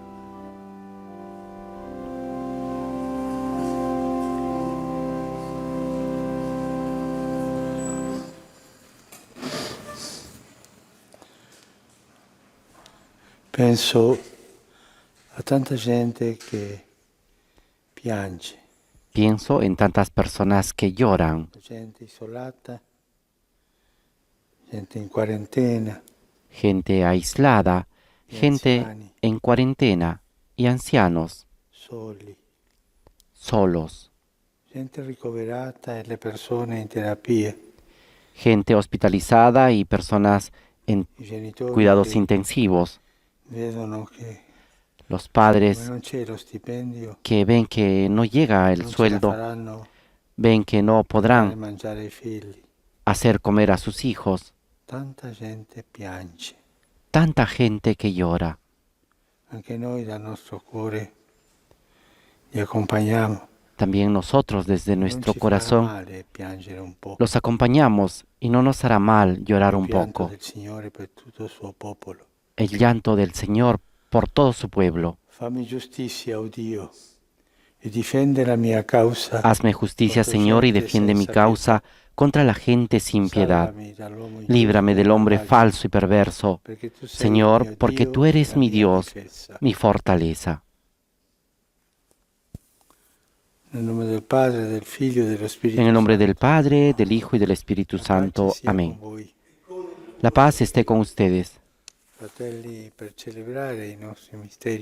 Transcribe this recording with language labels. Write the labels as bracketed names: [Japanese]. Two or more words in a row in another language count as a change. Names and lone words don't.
[Italian] Penso a tanta gente que piange. [Spanish] Pienso en tantas personas que lloran, [Italian] Gente isolata, gente in quarantena, [Spanish] gente aislada, [Italian] gli [Spanish] gente [Italian] anziani, [Spanish] en cuarentena y ancianos [Italian] soli, [Spanish] solos, [Italian] gente ricoverata e le persone in terapia, [Spanish] gente hospitalizada y personas en [Italian] i genitori [Spanish] cuidados [Italian] che [Spanish] intensivos, [Italian] vedono che [Spanish] los [Italian] come [Spanish] padres [Italian] non c'è lo stipendio [Spanish] que ven que no llega el [Italian] non ce la [Spanish] sueldo, [Italian] faranno [Spanish] ven que no [Italian] a dare [Spanish] podrán [Italian] mangiare ai figli. [Spanish] hacer comer a sus hijos, [Italian] Tanta gente piange. [Spanish] tanta gente que llora. [Italian] Anche noi dal nostro cuore li accompagniamo. [Spanish] También nosotros desde [Italian] Non [Spanish] nuestro [Italian] ci farà [Spanish] corazón [Italian] male piangere un po'. [Spanish] los acompañamos y no nos hará mal llorar [Italian] Il [Spanish] un [Italian] pianto [Spanish] poco. [Italian] del Signore per tutto il suo popolo. [Spanish] El llanto del Señor por todo su pueblo. [Italian] Fammi giustizia, o Dio, e difende la mia causa. [Spanish] Hazme justicia, [Italian] contro [Spanish] Señor, y [Italian] gente [Spanish] defiende mi [Italian] senza [Spanish] causa contra la gente sin [Italian] pietà. [Spanish] piedad. [Italian] Salvami dall'uomo [Spanish] Líbrame [Italian] ingiusto e [Spanish] del hombre [Italian] malvagio, [Spanish] falso y perverso, [Italian] perché tu sei il [Spanish] Señor, [Italian] mio [Spanish] porque [Italian] Dio [Spanish] tú [Italian] e [Spanish] eres [Italian] la [Spanish] mi [Italian] mia [Spanish] Dios, [Italian] difesa. [Spanish] mi fortaleza. [Italian] Nel nome del Padre, del Figlio e dello Spirito [Spanish] En el nombre [Italian] Santo. [Spanish] del Padre, del Hijo y del Espíritu [Italian] La pace [Spanish] Santo. [Italian] sia [Spanish] Amén. [Italian] con voi. [Spanish] La paz esté con ustedes. [Italian] Fratelli, per celebrare i nostri misteri,